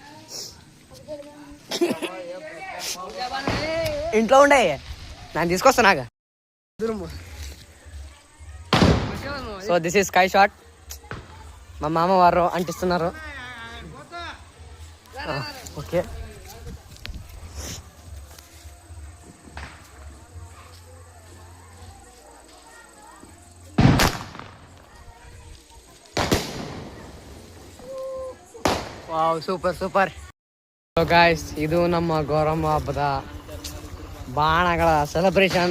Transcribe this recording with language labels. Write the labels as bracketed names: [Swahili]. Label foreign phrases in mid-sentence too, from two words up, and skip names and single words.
[Telugu] ఇంట్లో ఉండే నేను తీసుకొస్తా నాగా. [English] So this is sky shot. [Telugu] మా మామ వారు అంటిస్తున్నారు. ఓకే, [Kannada] ವಾವ್, ಸೂಪರ್ ಸೂಪರ್. [English] So guys, [Kannada] ಇದು ನಮ್ಮ ಗೌರಮ್ಮ ಹಬ್ಬದ ಬಾಣಗಳ ಸೆಲೆಬ್ರೇಷನ್.